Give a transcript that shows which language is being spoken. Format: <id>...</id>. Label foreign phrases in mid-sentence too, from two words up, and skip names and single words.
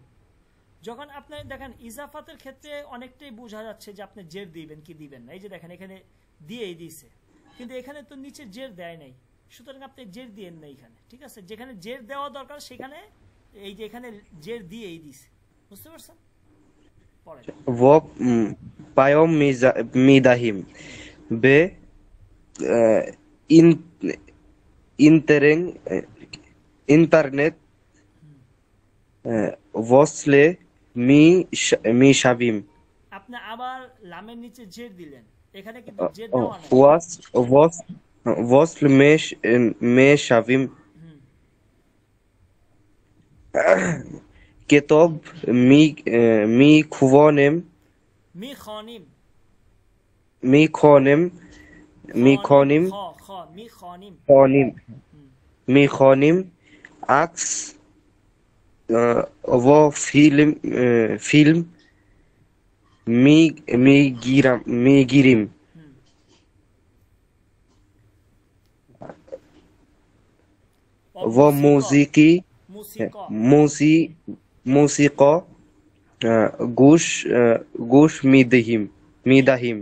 <bn>যখন আপনি দেখেন ইজাফাতের ক্ষেত্রে অনেকটাই বোঝা যাচ্ছে যে আপনি জের দিবেন কি দিবেন না। এই যে দেখেন এখানে দিয়েই দিছে, কিন্তু এখানে তো নিচে জের দেয় নাই, সুতরাং আপনি জের দিয়েন না এখানে, ঠিক আছে? যেখানে জের দেওয়া দরকার সেখানে এই যে এখানে জের দিয়েই দিছে, বুঝতে পারছেন? পরে</bn> <fa>و پیام میدهیم به این اینترنت وصل میشویم</fa> <bn>আপনি আবার লামের নিচে জের দিলেন, এখানে কিন্তু জের দেওয়া নাই।</bn> <fa>وصل میشویم হুম کتاب میخوانیم می‌خوانیم. میخوانیم میخوانیم خ خ می‌خوانیم. خوانیم میخوانیم عکس و فیلم میگیریم হুম و موسیقی موسیقی گوش میدهیم</fa>